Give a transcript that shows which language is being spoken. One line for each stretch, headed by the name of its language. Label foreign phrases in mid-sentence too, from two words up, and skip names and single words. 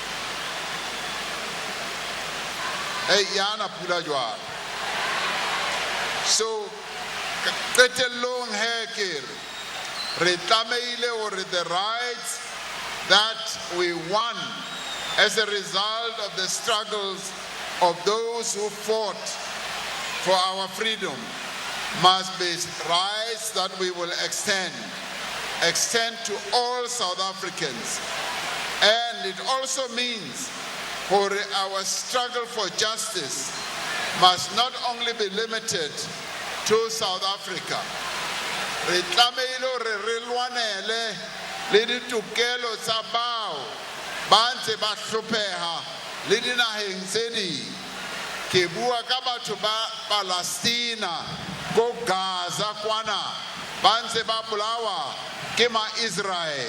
English: So, the rights that we won as a result of the struggles of those who fought for our freedom must be rights that we will extend to all South Africans. And it also means for our struggle for justice must not only be limited to South Africa.
Southern Sotho: Re tlameile re lwanele le ditokelo tsa bao ba ntse ba hlopheha le dinaheng tse ding. Ke bua ka batho ba Palestina ko Gaza kwana ba ntse ba bolawa ke ma-Israel.